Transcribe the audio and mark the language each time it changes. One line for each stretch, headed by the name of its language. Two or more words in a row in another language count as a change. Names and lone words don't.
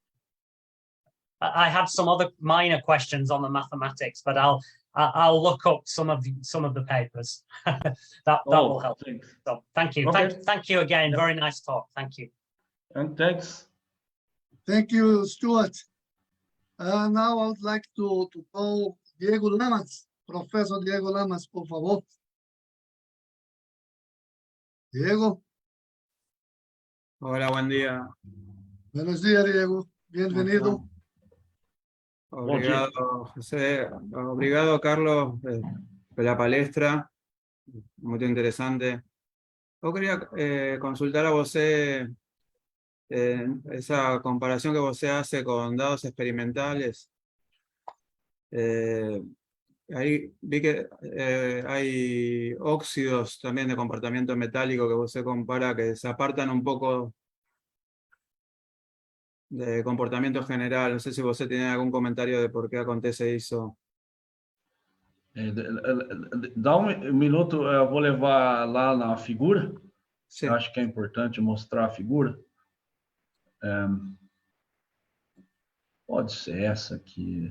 English: I had some other minor questions on the mathematics, but I'll look up some of the papers. that will help. Thanks. So thank you. Okay. Thank you again. Very nice talk. Thank you. And thanks. Thank you, Stuart. Now I would like to call Diego Lamas, Professor Diego Lamas,
Spanish: por favor.
English: Diego.
Spanish: Hola, buen día. Buenos días, Diego. Bienvenido.
Portuguese: Obrigado, José. Obrigado,
Spanish: Carlos, por la palestra. Muy interesante. Yo quería consultar a você esa comparación que você hace con dados experimentales. Ahí vi que hay óxidos también de comportamiento metálico que você compara, que se apartan un poco de comportamento general. No sé
Portuguese: se você tiene algum comentário de por que acontece isso. Dá um minuto, eu vou levar lá na figura. Sim. Eu acho que é importante mostrar a figura. Pode ser essa aqui.